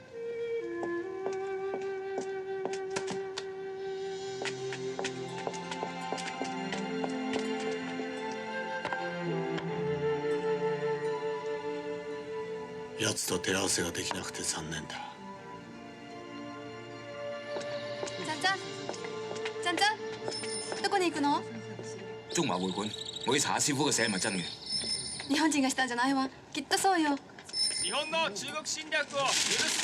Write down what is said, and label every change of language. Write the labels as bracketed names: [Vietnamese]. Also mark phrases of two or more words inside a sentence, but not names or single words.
[Japanese] 奴と手合わせができなくて残念だ。ちゃんちゃん、ちゃんちゃん、どこに行くの？ [Cantonese] 中華會館，我要查下師傅嘅寫係咪真嘅。 [Japanese] 日本人がしたんじゃないわ。きっとそうよ。日本の中国侵略を許すな。